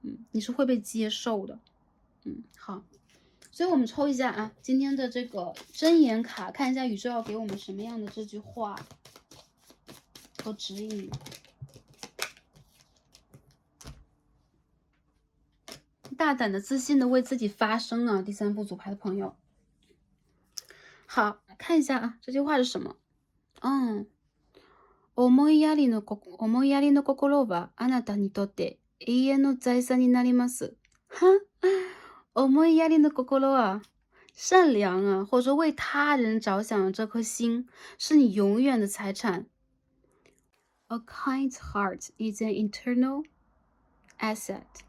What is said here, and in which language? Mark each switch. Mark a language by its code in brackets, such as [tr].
[zh] 你是会被接受的，好。所以我们抽一下啊，今天的这个真言卡，看一下宇宙要给我们什么样的这句话和指引。大胆的、自信的为自己发声啊！第三副组牌的朋友，好，看一下啊，这句话是什么？ [ja] 思いやりの心はあなたにとって永遠の財産になります。 [zh] 哈， [ja] 思いやりの心 [zh] 啊，善良啊，或者说为他人着想的这颗心，是你永远的财产。 [en] A kind heart is an eternal asset。